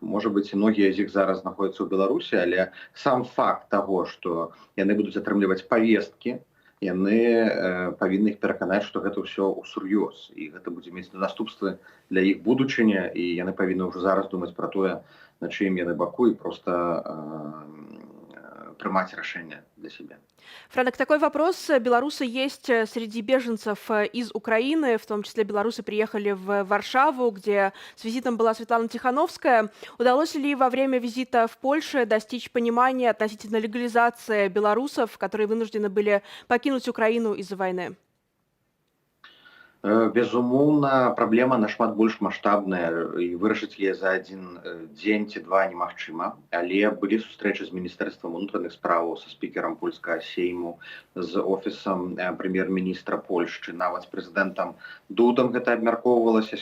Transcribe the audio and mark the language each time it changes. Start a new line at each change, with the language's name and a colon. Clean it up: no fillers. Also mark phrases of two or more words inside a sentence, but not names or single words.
Belarusian: Можа быць, многія з іх зараз знаходзяцца ў Беларусі, але сам факт таго, што яны будуць атрымліваць павесткі яны павінны іх пераканаць, што гэта ўсё ўсур'ёз і гэта будзе мець наступствы для іх будучыні, і яны павінны ўжо зараз думаць пра тое, на чыім яны баку, і проста прымаць рашэнне для себя.
Russian: Франк, такой вопрос. Белорусы есть среди беженцев из Украины, в том числе белорусы приехали в Варшаву, где с визитом была Светлана Тихановская. Удалось ли во время визита в Польшу достичь понимания относительно легализации белорусов, которые вынуждены были покинуть Украину из-за войны?
Belarusian: Безумоўна, праблема нашмат больш маштабная, і вырашыць яе за адзін дзень ці два немагчыма. Але былі сустрэчы з міністэрствам унутраных справаў, са спікерам польскага сейму, з офісам прэм'ер-міністра Польшчы, нават з прэзідэнтам Дудам гэта абмяркоўвалася.